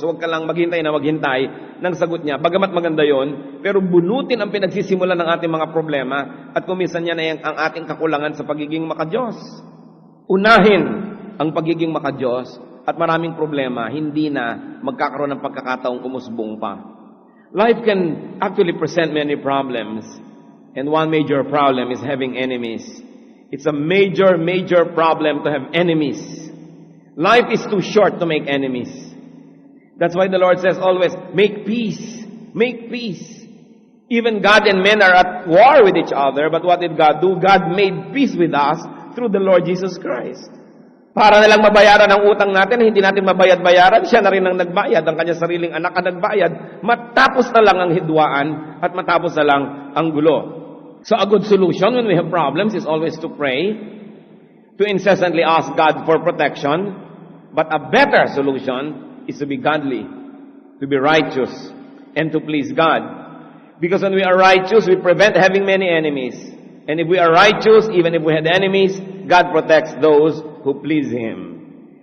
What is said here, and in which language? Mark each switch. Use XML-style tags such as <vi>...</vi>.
<tl>Huwag ka lang maghintay na maghintay ng sagot niya. Bagamat maganda yon, pero bunutin ang pinagsisimulan ng ating mga problema at kuminsan yan ay ang ating kakulangan sa pagiging makadiyos. Unahin ang pagiging makadiyos at maraming problema, hindi na magkakaroon ng pagkakataong umusbong pa.</tl> <en>Life can actually present many problems, and one major problem is having enemies. It's a major, major problem to have enemies. Life is too short to make enemies. That's why the Lord says always, make peace. Make peace. Even God and men are at war with each other, but what did God do? God made peace with us through the Lord Jesus Christ.</en> <tl>Para na lang mabayaran ang utang natin, hindi natin mabayad-bayaran, siya na rin ang nagbayad, ang kanyang sariling anak ang nagbayad, matapos na lang ang hidwaan at matapos na lang ang gulo.</tl> <en>So a good solution when we have problems is always to pray, to incessantly ask God for protection, but a better solution is to be godly, to be righteous, and to please God. Because when we are righteous, we prevent having many enemies. And if we are righteous, even if we had enemies, God protects those who please Him.</en>